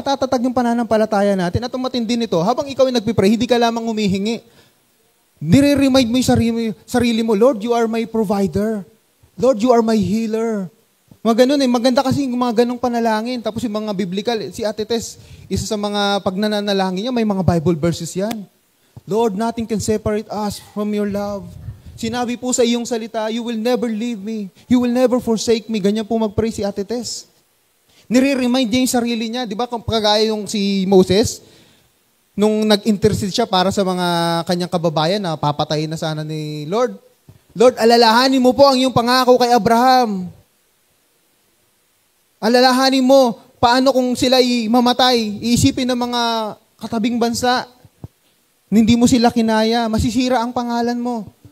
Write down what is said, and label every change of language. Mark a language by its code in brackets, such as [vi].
[tl] Tatatag yung pananampalataya natin. At ang matindi nito, habang ikaw ay nagpipray, hindi ka lamang humihingi. Nire-remind mo yung sarili mo, Lord, [en] you are my provider. [tl] Lord, [en] you are my healer. [tl] Mga ganun maganda kasi yung mga ganong panalangin. Tapos yung mga biblical, si Ate Tess, isa sa mga pagnanalangin niya, may mga Bible verses yan. [en] Lord, nothing can separate us from your love. [tl] Sinabi po sa iyong salita, [en] you will never leave me. You will never forsake me. [tl] Ganyan po mag-pray si Ate Tess. Nire-remind niya yung sarili niya. Di ba, kagaya yung si Moses, nung nag-intercede siya para sa mga kanyang kababayan na papatayin na sana ni Lord. Lord, alalahanin mo po ang iyong pangako kay Abraham. Alalahanin mo, paano kung sila'y mamatay, iisipin ng mga katabing bansa, hindi mo sila kinaya, masisira ang pangalan mo.